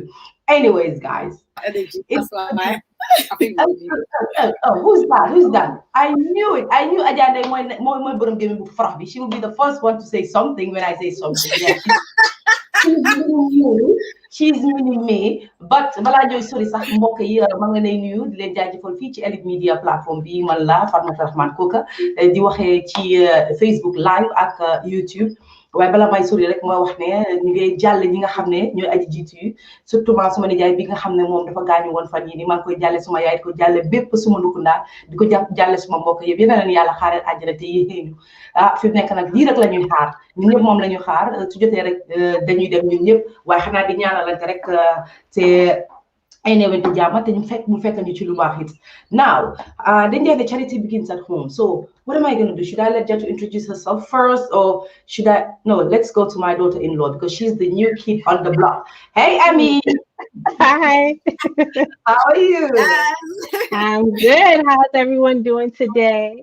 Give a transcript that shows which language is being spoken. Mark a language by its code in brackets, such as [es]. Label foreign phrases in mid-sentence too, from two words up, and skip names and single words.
[en] Anyways, guys. Energy. That's why I think who's that? Who's that? I knew it. I knew Ajay she will be the first one to say something when I say something. Yeah. She's meaning me. [wo] But balaa ñooy sori sax mbokk yi ma nga lay nuyu di leen jaajëfal fii ci Elite Media plateforme bi man la Fatoumatta Rahman Coker di waxee ci Facebook live ak YouTube. waaye bala may sori rek mooy wax ne ñu ngi jàll ñi nga xam ne ñooy aji jiitu yi surtout suma nijaay bi nga xam ne moom dafa gaañu woon fan yii nii maa ngi koy jàlle suma yaay di ko jàlle bépp suma ndukundaa di ko jàlle suma mbokk yëpp yéen a leen yàlla xaareel àjjana te yéexeenu fi mu nekk nag lii rek la ñuy xaar ñun ñëpp moom la ñuy xaar su jotee rek dañuy dem ñun ñëpp waaye xanaa di ñaanalante rek te ay newente jàmm te mu fekk ñu ci lu baax it now dañ dee ne [en] charity begins at home. So what am I going to do? Should I let Jatou introduce herself first, or should I? No, let's go to my daughter-in-law because she's the new kid on the block. Hey, Amie. Hi. How are you? I'm good. How's everyone doing today?